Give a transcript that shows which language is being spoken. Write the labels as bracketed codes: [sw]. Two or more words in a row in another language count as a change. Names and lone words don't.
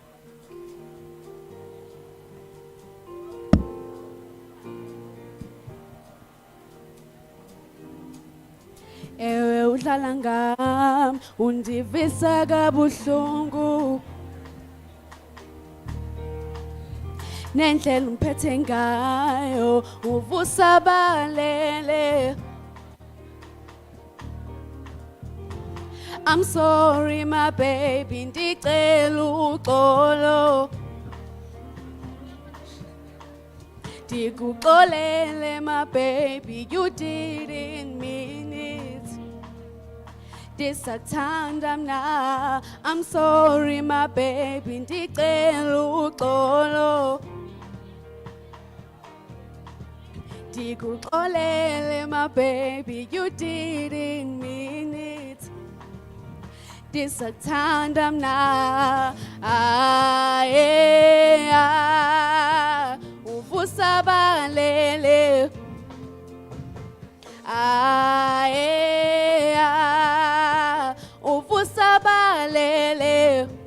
[xh] Ewe udlala ngam, undivisa kabuhlungu. Nendlela ungiphethe ngayo uvusa balele. [en] I'm sorry my baby, [xh] ndicela uxolo. [en] Ndikuxolele my baby, you didn't mean it. [xh] Ndisakuthanda mna, [en] I'm sorry my baby, [xh] ndicela uxolo. [en] Ndikuxolele my baby, you didn't mean it. [xh] Ndisakuthanda mna, uvusa balele. Uvusa balele.